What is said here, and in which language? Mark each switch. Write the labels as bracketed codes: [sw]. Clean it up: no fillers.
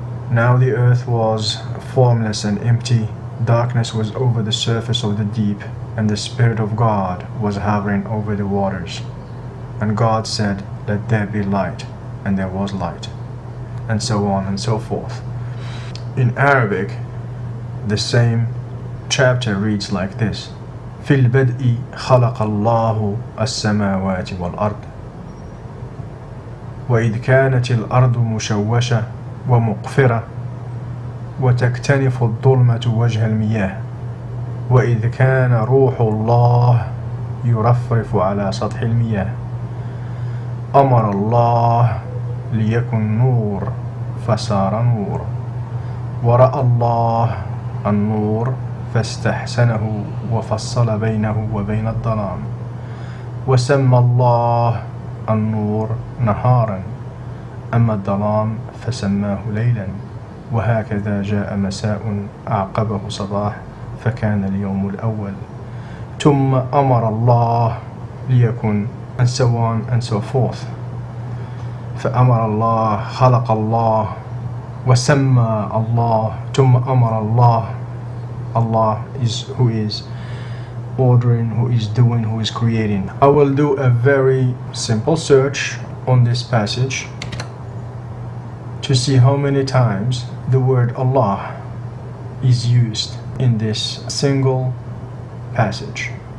[en] Now the earth was formless and empty. Darkness was over the surface of the deep, and the Spirit of God was hovering over the waters. And God said, "Let there be light," and there was light. And so on and so forth. In Arabic, the same chapter reads like this. [ar] في البدء خلق الله السماوات والأرض وإذ كانت الأرض مشوشة ومقفرة وتكتنف الظلمة وجه المياه وإذ كان روح الله يرفرف على سطح المياه أمر الله ليكن نور فصار نور ورأى الله النور فاستحسنه وفصل بينه وبين الظلام وسمى الله النور نهارا أما الظلام فسماه ليلا وهكذا جاء مساء أعقبه صباح فكان اليوم الأول ثم أمر الله ليكن [en] and so on and so forth. [ar] فأمر الله خلق الله وسمى الله ثم أمر الله. [en] Allah is who is ordering, who is doing, who is creating. I will do a very simple search on this passage to see how many times the word Allah is used in this single passage.